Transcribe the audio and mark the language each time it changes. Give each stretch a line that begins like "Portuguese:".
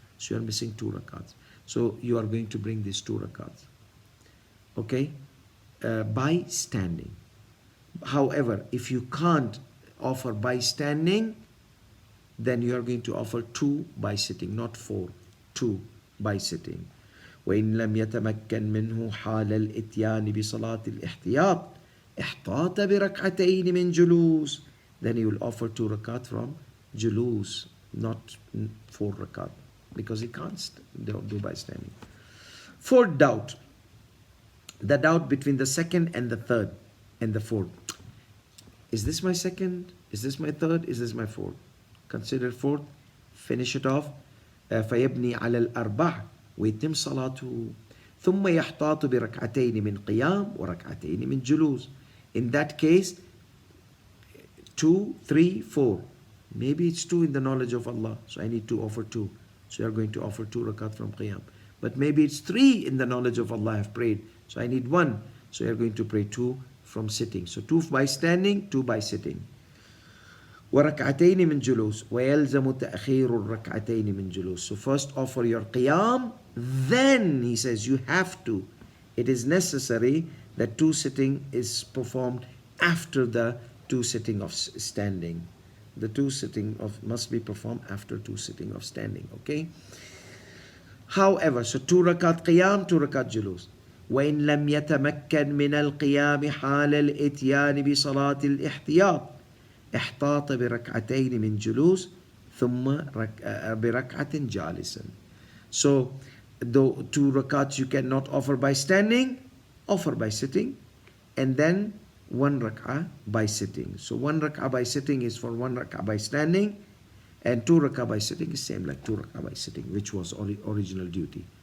English: So you are missing 2 rakats. So you are going to bring these 2 rakats. Okay? By standing. However, if you can't offer by standing, then you are going to offer 2 by sitting, not 4. 2 by sitting.
Arabic: وإن لم يتمكن منه حال الإتيان بصلاة الاحتياط احتاط بركعتين من جلوس.
English: Then he will offer 2 rakat from julus, not 4 rakat, because he can't do by standing. Fourth doubt, the doubt between the second and the third and the fourth. Is this my second? Is this my third? Is this my fourth? Consider fourth, finish it off.
Arabic: فيبني على الأربع ويتم صلاته ثم يحتاط بركعتين من قيام وركعتين من جلوس.
English: In that case, 2, 3, 4. Maybe it's 2 in the knowledge of Allah, so I need to offer 2. So you are going to offer 2 rakat from qiyam. But maybe it's 3 in the knowledge of Allah I have prayed, so I need 1. So you are going to pray 2 from sitting. So 2 by standing, 2 by sitting.
Arabic: وركعتين من جلوس ويلزم تأخير الركعتين من جلوس.
English: So first offer your qiyam, then he says you have to. It is necessary that 2 sitting is performed after the 2 sitting of standing. The 2 sitting of must be performed after 2 sitting of standing. Okay. However, so 2 rakat qiyam, 2 rakat julus.
Arabic: وإن لم يتمكن من القيام حال الإتيان بصلاة الاحتياط احتاط بركعتين من جلوس ثم بركعة جالسا.
English: So the 2 rakats you cannot offer by standing, offer by sitting, and then 1 rak'ah by sitting. So 1 rak'ah by sitting is for 1 rak'ah by standing, and 2 rak'ah by sitting is same like 2 rak'ah by sitting, which was original duty.